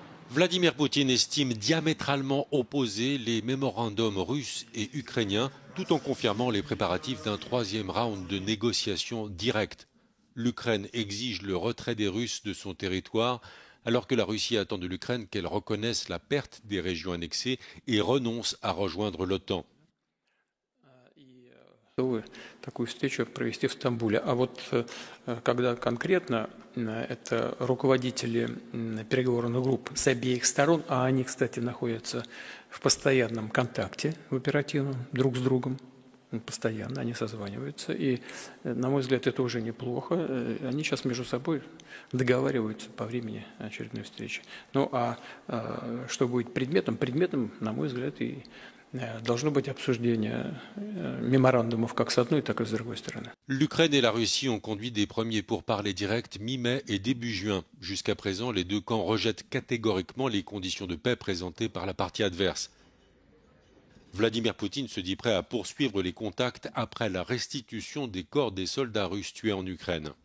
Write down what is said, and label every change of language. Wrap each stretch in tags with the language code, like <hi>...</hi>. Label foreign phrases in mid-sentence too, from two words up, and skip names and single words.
<fr>Vladimir Poutine estime diamétralement opposés les mémorandums russes et ukrainiens, tout en confirmant les préparatifs d'un troisième round de négociations directes. L'Ukraine exige le retrait des Russes de son territoire, alors que la Russie attend de l'Ukraine qu'elle reconnaisse la perte des régions annexées et renonce à rejoindre l'OTAN.</fr> <ru>Такую встречу провести в Стамбуле. А вот когда конкретно это руководители переговорных групп с обеих сторон, а они, кстати, находятся в постоянном контакте, в оперативном, друг с другом, постоянно они созваниваются. И, на мой взгляд, это уже неплохо. Они сейчас между собой договариваются по времени очередной встречи. Ну а что будет предметом? Предметом, на мой взгляд, и должно быть обсуждение mémorandumов как с одной, так и с другой стороны.</ru> <fr>L'Ukraine et la Russie ont conduit des premiers pourparlers directs mi-mai et début juin. Jusqu'à présent, les deux camps rejettent catégoriquement les conditions de paix présentées par la partie adverse. Vladimir Poutine se dit prêt à poursuivre les contacts après la restitution des corps des soldats russes tués en Ukraine.</fr>